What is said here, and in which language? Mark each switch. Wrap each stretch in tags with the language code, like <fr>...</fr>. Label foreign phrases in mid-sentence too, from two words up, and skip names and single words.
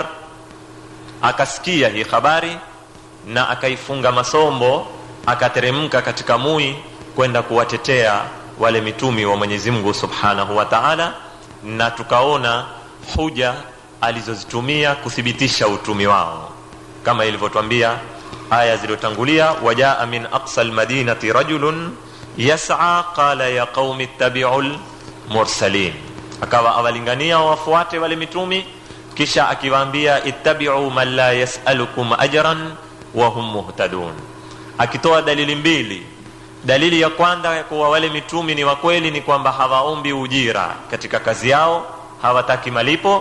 <sw>Akasikia hii habari na akaifunga masombo, akateremka katika mui kwenda kuwatetea wale mitumi wa Mwenyezi Mungu</sw> <ar>سبحانه وتعالى,</ar> <sw>na tukaona huja alizozitumia kuthibitisha utumi wao kama ilivyotuambia aya zilizotangulia:</sw> <ar>وجاء من أقصى المدينة رجل يسعى قال يا قوم اتبعوا المرسلين.</ar> <sw>Akawa awalingania wafuate wale mitumi, kisha akiwaambia</sw> <ar>اتبعوا من لا يسألكم أجرا وهم مهتدون,</ar> <sw>akitoa dalili mbili. Dalili ya kwanza ya kuwa wale mitumi ni wa kweli ni kwamba hawaombi ujira katika kazi yao, hawataki malipo.</sw>